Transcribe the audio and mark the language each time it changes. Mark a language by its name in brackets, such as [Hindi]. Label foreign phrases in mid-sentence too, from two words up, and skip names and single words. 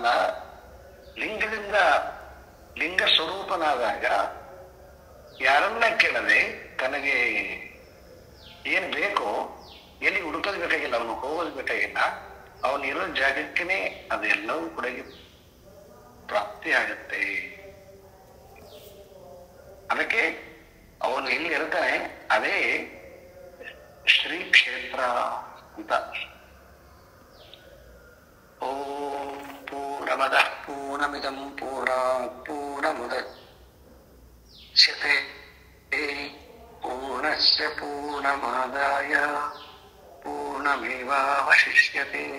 [Kannada] ಲಿಂಗದಿಂದ ಲಿಂಗ ಸ್ವರೂಪನಾದಾಗ ಯಾರನ್ನ ಕೇಳದೆ ತನಗೆ ಏನ್ ಬೇಕೋ ಎಲ್ಲಿ ಹುಡುಕೋದ್ ಬೇಕಾಗಿಲ್ಲ, ಅವನು ಹೋಗೋದ್ ಬೇಕಾಗಿಲ್ಲ, ಅವನಿರೋ ಜಾಗಕ್ಕೇನೆ ಅದೆಲ್ಲವೂ ಕೂಡ ಪ್ರಾಪ್ತಿ ಆಗತ್ತೆ. ಅದಕ್ಕೆ ಅವನು ಎಲ್ಲಿ ಇರ್ತಾನೆ ಅದೇ ಶ್ರೀ ಕ್ಷೇತ್ರ ಅಂತ. [Sanskrit] ಓಂ ಪೂರ್ಣಮದಃ ಪೂರ್ಣಮಿದಂ ಪೂರ್ಣಾತ್ ಪೂರ್ಣಮುದಚ್ಯತೆ ಪೂರ್ಣಸ್ಯ ಪೂರ್ಣಮಾದಾಯ ಪೂರ್ಣಮೇವಾವಶಿಷ್ಯತೆ.